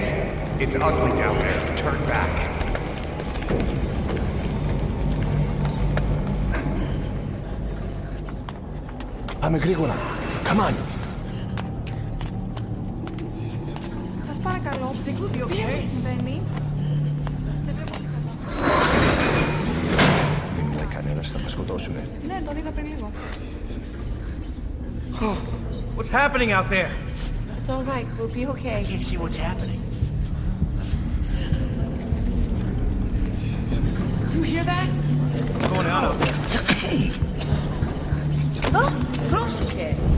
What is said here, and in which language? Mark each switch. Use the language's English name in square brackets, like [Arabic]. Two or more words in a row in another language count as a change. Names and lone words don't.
[English] It's ugly down there. Turn back. [Greek] Πάμε γρήγορα. [English] Come on. [Greek] Σας παρακαλώ, τι συμβαίνει? Δεν βλέπω τίποτα. Δεν μιλάει κανένας, θα μας σκοτώσουνε. Ναι, τον είδα πριν λίγο. [English] What's happening out there? It's all right, we'll be okay. Can't see what's happening. Do you hear that? What's going on out there? [Greek] Πρόσεχε!